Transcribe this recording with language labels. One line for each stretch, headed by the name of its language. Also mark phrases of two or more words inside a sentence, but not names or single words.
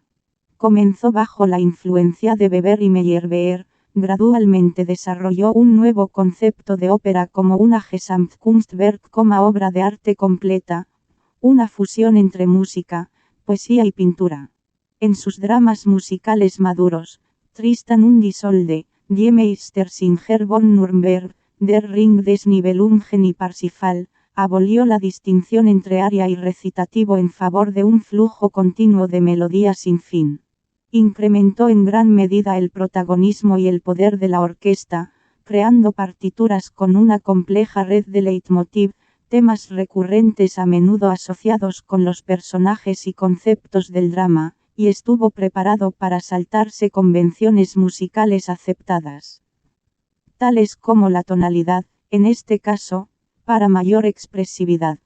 Spanish: Comenzó bajo la influencia de Weber y Meyerbeer, gradualmente desarrolló un nuevo concepto de ópera como una Gesamtkunstwerk como obra de arte completa, una fusión entre música, poesía y pintura. En sus dramas musicales maduros, Tristan und Isolde, Die Meistersinger von Nürnberg, Der Ring des Nibelungen y Parsifal, abolió la distinción entre aria y recitativo en favor de un flujo continuo de melodía sin fin. Incrementó en gran medida el protagonismo y el poder de la orquesta, creando partituras con una compleja red de leitmotiv, temas recurrentes a menudo asociados con los personajes y conceptos del drama, y estuvo preparado para saltarse convenciones musicales aceptadas, tales como la tonalidad, en este caso, para mayor expresividad.